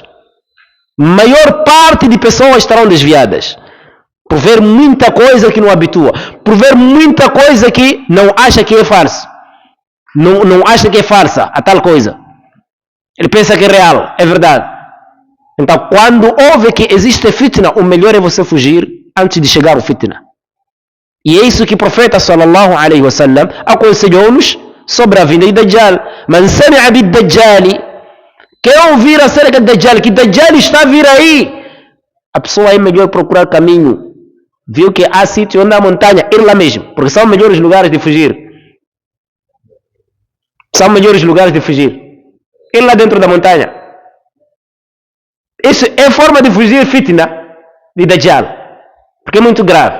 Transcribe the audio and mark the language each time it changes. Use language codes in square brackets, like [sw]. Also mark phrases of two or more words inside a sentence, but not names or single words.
[pt] Maior parte de pessoas estarão desviadas por ver muita coisa que não habitua, por ver muita coisa que não acha que é farsa, não acha que é farsa a tal coisa. Ele pensa que é real, é verdade. Então, quando ouve que existe fitna, o melhor é você fugir antes de chegar ao fitna. E é isso que o profeta [ar] صلى الله عليه وسلم [pt] aconselhou-nos sobre a vinda de Dajjal. [ar] من سمع بالدجال, [pt] quem ouvir acerca de Dajjal, que Dajjal está a vir aí, a pessoa é melhor procurar caminho viu que há sítio onde há montanha, ir lá mesmo, porque são melhores lugares de fugir. São melhores lugares de fugir. Ir lá dentro da montanha. Isso é forma de fugir fitna de Dajjal, porque é muito grave.